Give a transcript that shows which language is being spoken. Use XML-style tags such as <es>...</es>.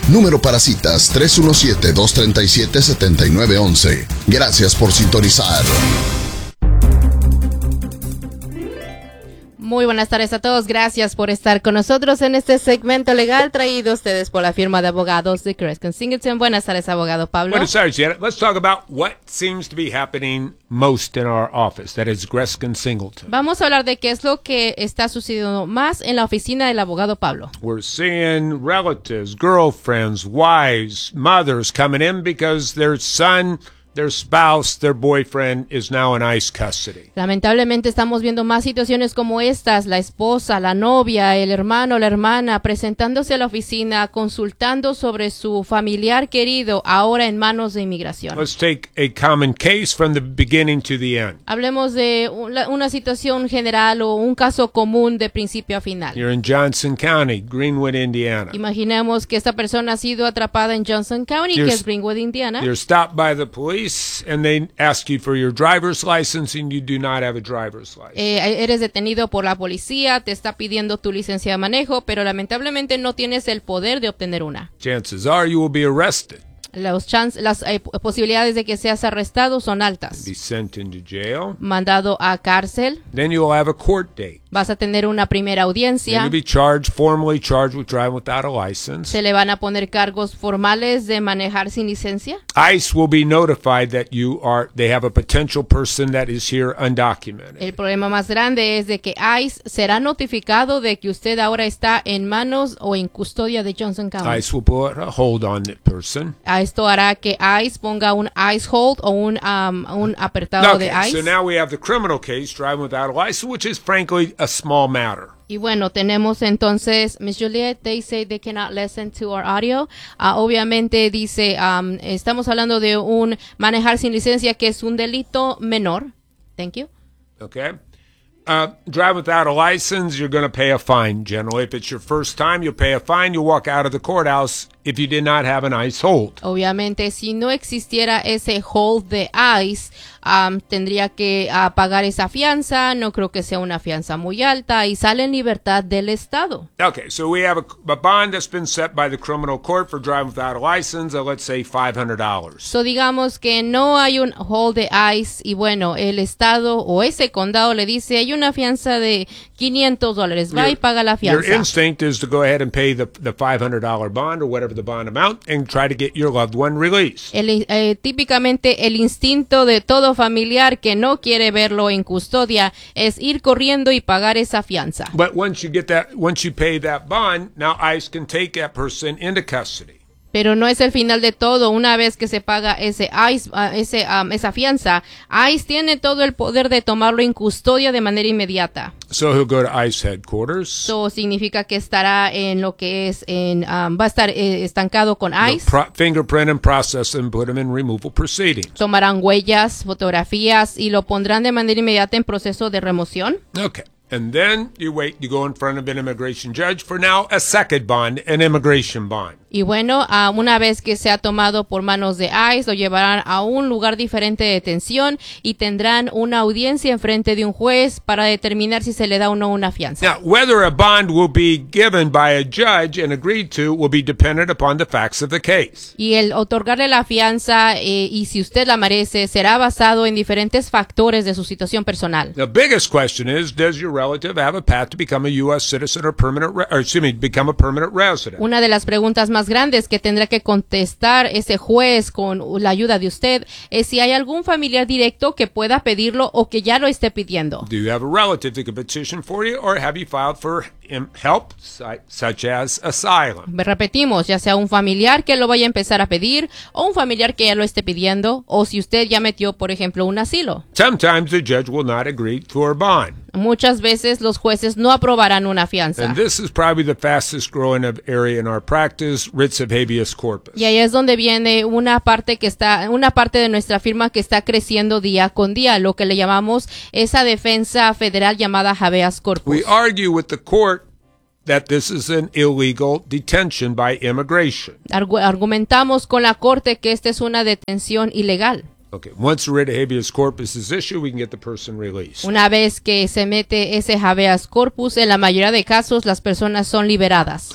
<es>Número para citas 317-237-7911. Gracias por sintonizar. Muy buenas tardes a todos, gracias por estar con nosotros en este segmento legal traído a ustedes por la firma de abogados de Crescent Singleton. Buenas tardes, abogado Pablo. Buenas tardes, Janet.</es> <en>Let's talk about what seems to be happening most in our office, that is Crescent Singleton.</en> <es>Vamos a hablar de qué es lo que está sucediendo más en la oficina del abogado Pablo.</es> <en>We're seeing relatives, girlfriends, wives, mothers coming in because their son, their spouse, their boyfriend is now in ICE custody.</en> <es>Lamentablemente estamos viendo más situaciones como estas, la esposa, la novia, el hermano, la hermana presentándose a la oficina consultando sobre su familiar querido ahora en manos de inmigración.</es> <en>Let's take a common case from the beginning to the end.</en> <es>Hablemos de una situación general o un caso común de principio a final.</es> <en>You're in Johnson County, Greenwood, Indiana.</en> <es>Imaginemos que esta persona ha sido atrapada en Johnson County, que es Greenwood, Indiana.</es> <en>You're stopped by the police. And they ask you for your driver's license, and you do not have a driver's license.</en> <es>Eres detenido por la policía, te está pidiendo tu licencia de manejo, pero lamentablemente no tienes el poder de obtener una.</es> <en>Chances are you will be arrested.</en> <es>Las posibilidades de que seas arrestado son altas.</es> <en>Be sent into jail.</en> <es>Mandado a cárcel.</es> <en>Then you will have a court date.</en> <es>Vas a tener una primera audiencia.</es> <en>You'll be charged, formally charged with driving without a license.</en> <es>Se le van a poner cargos formales de manejar sin licencia.</es> <en>ICE will be notified that they have a potential person that is here undocumented.</en> <es>El problema más grande es de que ICE será notificado de que usted ahora está en manos o en custodia de Johnson County.</es> <en>ICE will put a hold on the person.</en> <es>Esto hará que ICE ponga un ICE hold o un apertado okay, de ICE.</es> <en>So now we have the criminal case, driving without a license, which is frankly a small matter.</en> <es>Y bueno, tenemos entonces,</es> <en>Miss Juliet, they say they cannot listen to our audio.</en> <es>Obviamente dice, estamos hablando de un manejar sin licencia que es un delito menor.</es> <en>Thank you. Okay. Drive without a license, you're going to pay a fine. Generally, if it's your first time, you'll pay a fine. You'll walk out of the courthouse if you did not have an ICE hold.</en> <es>Obviamente, si no existiera ese hold de ICE, tendría que pagar esa fianza. No creo que sea una fianza muy alta y sale en libertad del estado.</es> <en>Okay, so we have a bond that's been set by the criminal court for driving without a license, let's say $500.</en> <es>So digamos que no hay un hold de ICE y bueno, el estado o ese condado le dice hay una fianza de $500. Va y paga la fianza.</es> <en>Your instinct is to go ahead and pay the $500 bond or whatever the bond amount and try to get your loved one released.</en> <es>Típicamente el instinto de todo familiar que no quiere verlo en custodia es ir corriendo y pagar esa fianza.</es> <en>But once you pay that bond, now ICE can take that person into custody.</en> <es>Pero no es el final de todo. Una vez que se paga esa fianza, ICE tiene todo el poder de tomarlo en custodia de manera inmediata.</es> <en>So he'll go to ICE headquarters.</en> <es>So significa que estará en lo que es en va a estar estancado con ICE.</es> <en>Fingerprint and process and put him in removal proceedings.</en> <es>Tomarán huellas, fotografías y lo pondrán de manera inmediata en proceso de remoción. Okay.</es> <en>And then you go in front of an immigration judge for now a second bond, an immigration bond.</en> <es>Y bueno, una vez que sea tomado por manos de ICE, lo llevarán a un lugar diferente de detención y tendrán una audiencia en frente de un juez para determinar si se le da o no una fianza.</es> <en>Now, whether a bond will be given by a judge and agreed to will be dependent upon the facts of the case.</en> <es>Y el otorgarle la fianza y si usted la merece será basado en diferentes factores de su situación personal.</es> <en>The biggest question is, does your relative have a path to become a U.S. citizen or become a permanent resident?</en> <es>Una de las preguntas más grandes que tendrá que contestar ese juez con la ayuda de usted es si hay algún familiar directo que pueda pedirlo o que ya lo esté pidiendo.</es> <en>Do you have a relative that can petition for you or have you filed for help, such as asylum.</en> <es>Repetimos, ya sea un familiar que lo vaya a empezar a pedir, o un familiar que ya lo esté pidiendo, o si usted ya metió, por ejemplo, un asilo.</es> <en>Sometimes the judge will not agree for a bond.</en> <es>Muchas veces los jueces no aprobarán una fianza.</es> <en>And this is probably the fastest growing of area in our practice, writs of habeas corpus.</en> <es>Y ahí es donde viene una parte de nuestra firma que está creciendo día con día, lo que le llamamos esa defensa federal llamada habeas corpus.</es> <en>We argue with the court that this is an illegal detention by immigration.</en> <es>Argumentamos con la corte que esta es una detención ilegal.</es> <en>Okay, once a writ of habeas corpus is issued, we can get the person released.</en> <es>Una vez que se mete ese habeas corpus, en la mayoría de casos, las personas son liberadas.</es>